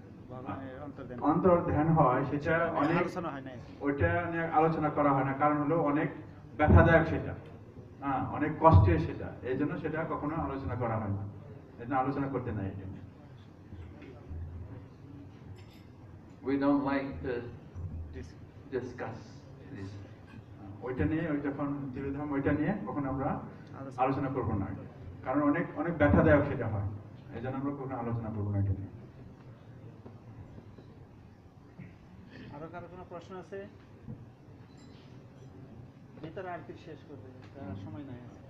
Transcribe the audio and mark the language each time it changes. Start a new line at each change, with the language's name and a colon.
Bangla: ভগবানের অন্তর্ধান। অন্তর ধ্যান হয় সেটা অনেক আলোচনা হয় না। ওইটা নিয়ে আলোচনা করা হয় না কারণ হলো অনেক ব্যথাদায়ক সেটা হ্যাঁ অনেক কষ্টের সেটা এই জন্য সেটা কখনো আলোচনা করা হয় না এই জন্য আলোচনা করতে নাই এই জন্য
English: We don't like to discuss this.
Bangla: ওইটা নিয়ে ওই যখন তিরোধাম ওইটা নিয়ে কখনো আমরা আলোচনা করবো না কারণ অনেক অনেক ব্যথাদায়ক সেটা হয় এই জন্য আমরা কখনো আলোচনা করবো না এটা নিয়ে আরো কারো কোনো প্রশ্ন আছে ভিতরে আর কি শেষ করবে সময় নাই